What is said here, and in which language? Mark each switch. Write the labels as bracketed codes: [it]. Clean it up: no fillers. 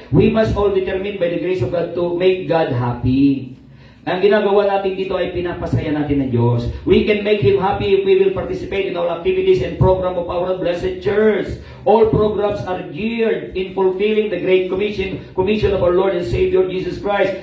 [en] We must all determine by the grace of God to make God happy. [tl] Ang ginagawa natin dito ay pinapasaya natin ng Diyos. [en] We can make Him happy if we will participate in all activities and program of our blessed church. All programs are geared in fulfilling the great commission of our Lord and Savior Jesus Christ.